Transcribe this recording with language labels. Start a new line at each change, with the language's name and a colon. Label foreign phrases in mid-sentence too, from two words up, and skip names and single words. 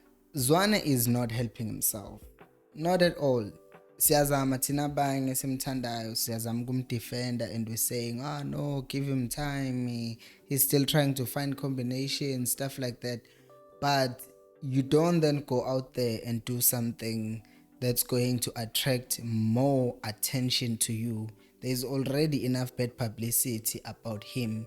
English: Zwane is not helping himself. Not at all.
Zulu: Siyazama thina abanye simthandayo siyazama ukumdefender
English: and we're saying, no, give him time. He's still trying to find combinations, stuff like that. But you don't then go out there and do something that's going to attract more attention to you. There's already enough bad publicity about him.